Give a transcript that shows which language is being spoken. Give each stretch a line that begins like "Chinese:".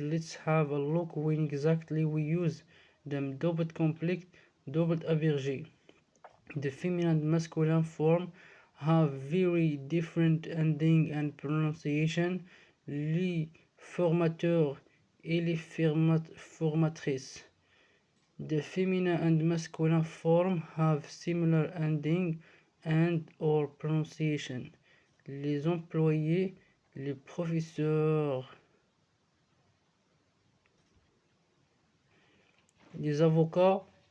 English: Let's have a look when exactly we use them. Double complete, double abrégé. The feminine and masculine form have very different ending and pronunciation.
French: Les formateurs et les formatrices.
English: The feminine and masculine form have similar ending and or pronunciation.
French: Les employés, les professeurs, les avocats.